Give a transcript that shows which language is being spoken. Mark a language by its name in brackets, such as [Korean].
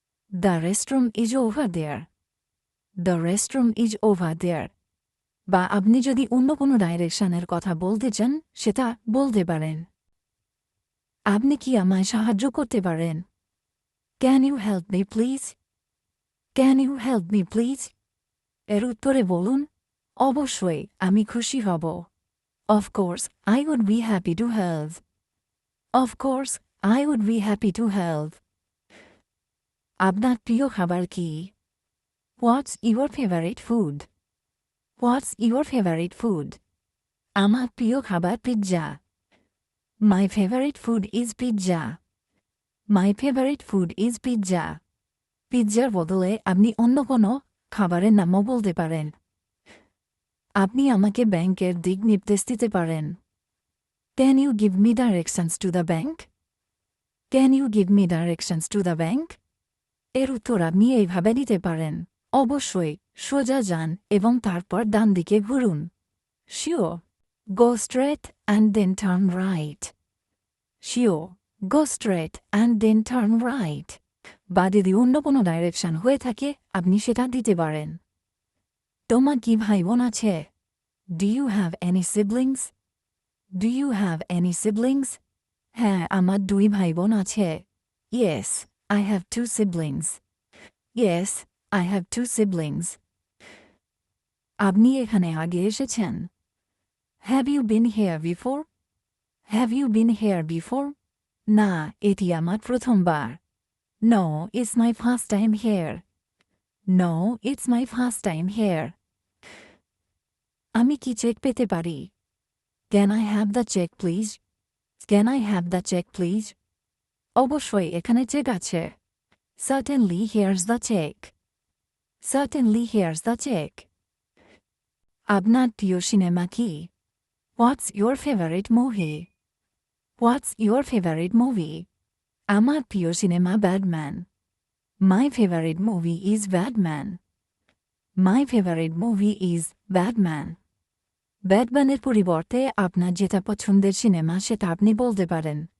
[English] The restroom is over there. The restroom is over there. [Bangla] বা আপনি যদি অন্য কোনো ডাইরেকশনের কথা বলতে চান সেটা বলতে পারেন। আপনি কি আমায় সাহায্য করতে পারেন? [English] Can you help me please? Can you help me please? [Bangla] এর উত্তরে বলুন অবশ্যই আমি খুশি হব। [English] Of course, I would be happy to help. Of course, I would be happy to help. [Bangla] আপনার প্রিয় খাবার কি? [English] What's your favorite food? What's your favorite food? [Bangla] আমার প্রিয় খাবার pizza. [English] My favorite food is pizza. My favorite food is pizza. [Bangla] পিৎজার বদলে আপনি অন্য কোনো খাবারের নামও বলতে পারেন। আপনি আমাকে ব্যাংকের দিক নির্দেশ দিতে পারেন। [English] Can you give me directions to the bank? Can you give me directions to the bank? [Bangla] এর উত্তর আপনি এইভাবে দিতে পারেন। অবশ্যই সোজা যান এবং তারপর ডান দিকে ঘুরুন। [English] Sure. Go straight and then turn right. Sure, go straight and then turn right. [Bangla] বা যদি অন্য কোনো ডাইরেকশন হয়ে থাকে আপনি সেটা দিতে পারেন। তোমার কি ভাই বোন আছে? [English] Do you have any siblings? Do you have any siblings? [Bangla] হ্যাঁ, আমার 2 ভাই বোন আছে। [English] Yes, I have 2 siblings. Yes, I have 2 siblings. [Bangla] আপনি এখানে আগে এসেছেন? [English] Have you been here before? Have you been here before? [Bangla] না, এটি আমার প্রথমবার। [English] No, it's my first time here. No, it's my first time here. [Bangla] আমি কি চেক পেতে পারি? [English] Can I have the check please? Can I have the check please? [Bangla] অবশ্যই এখানে চেক আছে। [English] Certainly here's the check. Certainly here's the check. [Bangla] আপনার প্রিয় cinema কি? [English] What's your favorite movie? What's your favorite movie? [Bangla] আমার প্রিয় cinema Batman. [English] My favorite movie is Batman. My favorite movie is Batman. [Bangla] ব্যাটম্যানের পরিবর্তে আপনার যেটা পছন্দের সিনেমা সেটা আপনি বলতে পারেন।